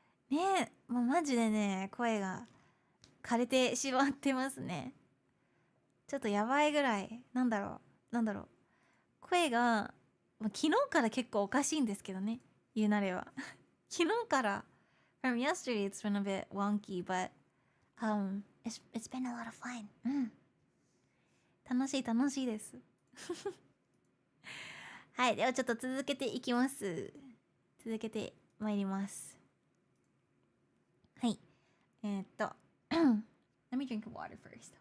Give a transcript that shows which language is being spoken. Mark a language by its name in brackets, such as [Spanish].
[Japanese] ねえ、もうマジでね、声が枯れてしまってますね。ちょっとやばいぐらい。なんだろう。声が、昨日から結構おかしいんですけどね。言うなれば。昨日から、 [English] from yesterday it's been a bit wonky, but it's been a lot of fun. [Japanese] 楽しいです。はい、ではちょっと続けていきます。続けてまいります。はい。 [English] let me drink water first.